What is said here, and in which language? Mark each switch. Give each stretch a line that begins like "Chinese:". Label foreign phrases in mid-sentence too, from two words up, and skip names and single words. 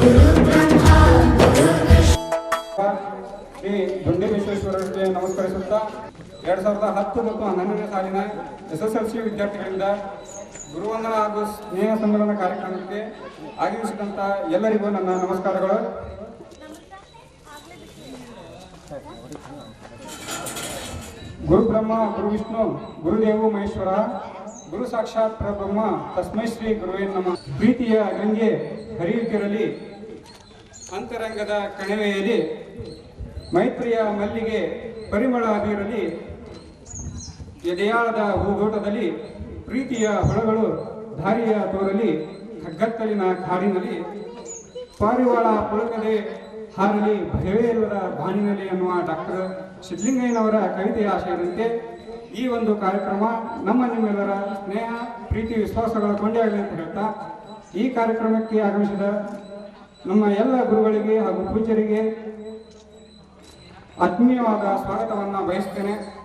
Kannada: ಶ್ರೀ ದುಂಡಿ ವಿಶ್ವೇಶ್ವರರಿಗೆ ನಮಸ್ಕರಿಸುತ್ತಾ 2010 ಮತ್ತು 11ನೇ ಸಾಲಿನ SSLC ವಿದ್ಯಾರ್ಥಿಗಳಿಂದ ಗುರುವಂದನ ಹಾಗೂ ಸ್ನೇಹ ಸಮ್ಮೇಳನ ಕಾರ್ಯಕ್ರಮಕ್ಕೆ ಆಗಮಿಸಿದಂಥ ಎಲ್ಲರಿಗೂ ನನ್ನ ನಮಸ್ಕಾರಗಳು.
Sanskrit: ಗುರು ಬ್ರಹ್ಮ ಗುರು ವಿಷ್ಣು ಗುರುದೇವು ಮಹೇಶ್ವರ ಗುರು ಸಾಕ್ಷಾತ್ ಪರಬ್ರಹ್ಮ ತಸ್ಮೈ ಶ್ರೀ ಗುರುವೇ ನಮಃ.
Kannada: ಪ್ರೀತಿಯ ಗಂಗೆ ಹರಿಯುತ್ತಿರಲಿ ಅಂತರಂಗದ ಕಣಿವೆಯಲ್ಲಿ, ಮೈತ್ರಿಯ ಮಲ್ಲಿಗೆ ಪರಿಮಳ ಬೀರಲಿ, ಎದೆಯಾಳದ ಹೂದೋಟದಲ್ಲಿ ಪ್ರೀತಿಯ ಹೊಳಗಳು ದಾರಿಯ ತೋರಲಿ, ಕಗ್ಗತ್ತಲಿನ ಕಾಡಿನಲ್ಲಿ ಪಾರಿವಾಳ ಪುಳಕದೆ ಹಾರಲಿ, ಭಯವೇ ಇಲ್ಲದ ಬಾನಿನಲ್ಲಿ ಎನ್ನುವ ಡಾಕ್ಟರ್ ಸಿದ್ಧಲಿಂಗಯ್ಯನವರ ಕವಿತೆಯ ಆಶಯದಂತೆ ಈ ಒಂದು ಕಾರ್ಯಕ್ರಮ ನಮ್ಮ ನಿಮ್ಮೆಲ್ಲರ ಸ್ನೇಹ ಪ್ರೀತಿ ವಿಶ್ವಾಸಗಳ ಕೊಂಡಾಗಲಿ ಅಂತ ಹೇಳ್ತಾ, ಈ ಕಾರ್ಯಕ್ರಮಕ್ಕೆ ಆಗಮಿಸಿದ ನಮ್ಮ ಎಲ್ಲ ಗುರುಗಳಿಗೆ ಹಾಗೂ ಪೂಜ್ಯರಿಗೆ ಆತ್ಮೀಯವಾದ ಸ್ವಾಗತವನ್ನು ಬಯಸ್ತೇನೆ.